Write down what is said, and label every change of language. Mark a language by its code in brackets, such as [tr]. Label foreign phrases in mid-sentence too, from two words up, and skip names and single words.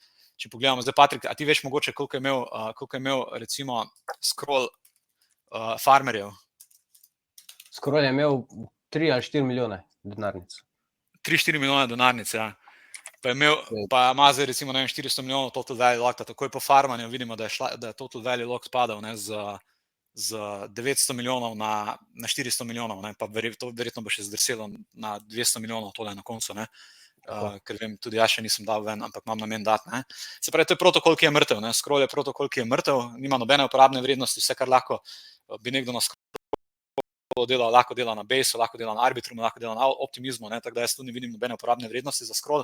[sl] Če pogledamo, zdaj Patrik, a ti veš mogoče, koliko je imel recimo Scroll farmerjev? Scroll je imel 3 ali 4 milijone denarnic. 3-4 milijone denarnic, ja. Pa ima zdaj recimo, ne vem, 400 milijonov [en] total value locked, [sl] takoj po farmanju vidimo, da je [en] total value locked [sl] padal, ne, z 900 milijonov na 400 milijonov, ne, pa verjetno bo še zdrselo na 200 milijonov tole na koncu, ne. Ker vem, tudi jaz še nisem dal ven, ampak imam namen dati, ne. Se pravi, to je protokol, ki je mrtev, ne. Scroll je protokol, ki je mrtev, nima nobene uporabne vrednosti, vse kar lahko bi nekdo na Scrollu delal, lahko dela na Baseu, lahko dela na Arbitrumu, lahko dela na Optimizmu, ne, tako da jaz tu ne vidim nobene uporabne vrednosti za Scroll.